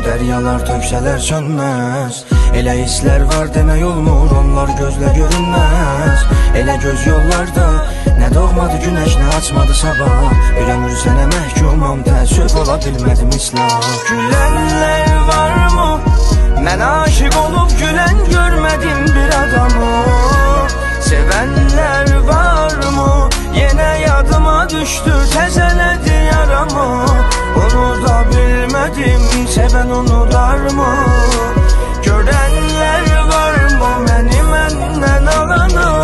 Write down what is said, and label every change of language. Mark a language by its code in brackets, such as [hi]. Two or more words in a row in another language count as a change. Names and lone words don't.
[az] Dəryalar töksələr sönməz. Elə hisslər var demək olmur, onlar gözlə görünməz. Elə göz yollarda nə doğmadı günəş, nə açmadı sabah. Bir ömür sənə məhkumam, təəssüf ola bilmədim islah. [tr] Gülənlər varmı? Mən aşık olub gülen görmedim bir adamı. Sevenler var mı? Yine yadıma düştü, tezeledi yaramı. Onu da bilmedim, seven unutar mı? Görenler var mı? Beni menden alanı.